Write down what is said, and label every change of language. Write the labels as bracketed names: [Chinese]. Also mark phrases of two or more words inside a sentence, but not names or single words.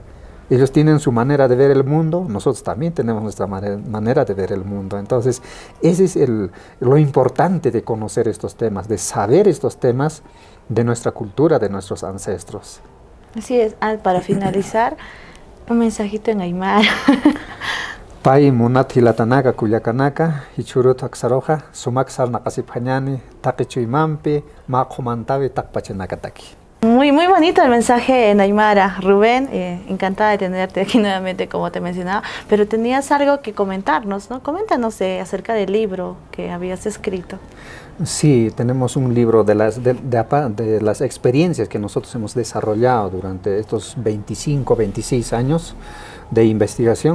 [Spanish] Ellos tienen su manera de ver el mundo, nosotros también tenemos nuestra manera de ver el mundo. Entonces, ese es lo importante de conocer estos temas, de saber estos temas de nuestra cultura, de nuestros ancestros. Así es. Para finalizar, un mensajito en aymara. [Aymara] Pai munat hilatanaka kuyakanaka, hichurut aksaroja, sumaksar nakasiphañani, takichuimampi, makomantavi takpachenakataki. [Spanish] Muy bonito el mensaje en aymara, Rubén, encantada de tenerte aquí nuevamente, como te mencionaba, pero tenías algo que comentarnos, ¿no? Coméntanos acerca del libro que habías escrito. Sí, tenemos un libro de las experiencias que nosotros hemos desarrollado durante estos 25, 26 años de investigación.